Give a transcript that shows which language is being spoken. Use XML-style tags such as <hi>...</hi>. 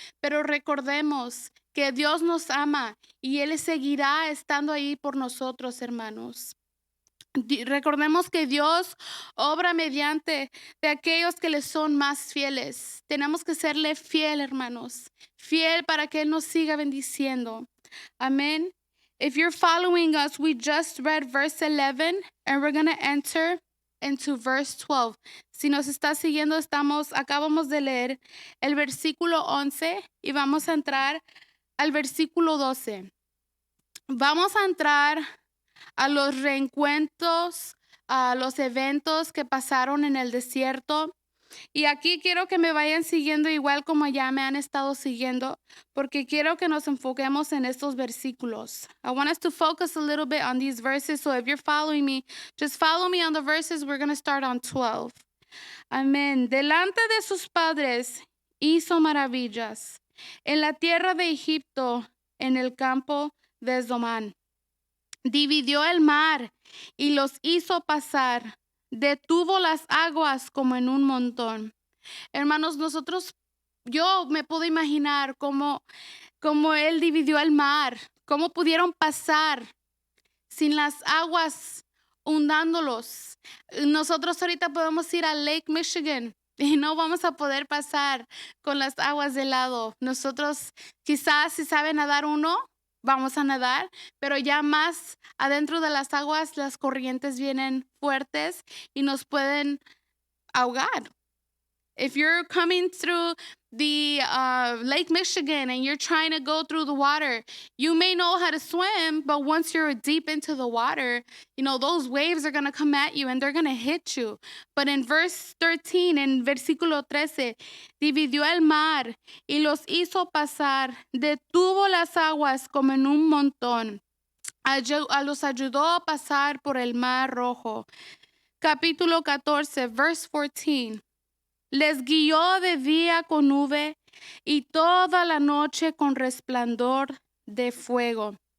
<es>Pero recordemos que Dios nos ama y Él seguirá estando ahí por nosotros, hermanos. Recordemos que Dios obra mediante de aquellos que le son más fieles. Tenemos que serle fiel, hermanos. Fiel para que Él nos siga bendiciendo. Amén.</es> <en>If you're following us, we just read verse 11 and we're going to enter into verse 12.</en> <es>Si nos está siguiendo, acabamos de leer el versículo 11 y vamos a entrar al versículo 12. Vamos a entrar a los reencuentros, a los eventos que pasaron en el desierto. Y aquí quiero que me vayan siguiendo igual como ya me han estado siguiendo, porque quiero que nos enfoquemos en estos versículos.</es> <en>I want us to focus a little bit on these verses. So if you're following me, just follow me on the verses. We're going to start on 12. Amén.</en> <es>Delante de sus padres hizo maravillas en la tierra de Egipto, en el campo de Zomán. Dividió el mar y los hizo pasar. Detuvo las aguas como en un montón. Hermanos, yo me puedo imaginar cómo Él dividió el mar, cómo pudieron pasar sin las aguas hundándolos. Nosotros ahorita podemos ir a Lake Michigan y no vamos a poder pasar con las aguas de lado. Nosotros quizás si sabe nadar uno, vamos a nadar, pero ya más adentro de las aguas las corrientes vienen fuertes y nos pueden ahogar.</es> <en>If you're coming through the Lake Michigan and you're trying to go through the water, you may know how to swim, but once you're deep into the water, those waves are going to come at you and they're going to hit you. But in verse 13,</en> <es>en versículo 13, dividió el mar y los hizo pasar, detuvo las aguas como en un montón, los ayudó a pasar por el mar rojo. Capítulo 14, verse 14. Les guió de día con nube y toda la noche con resplandor de fuego.</es>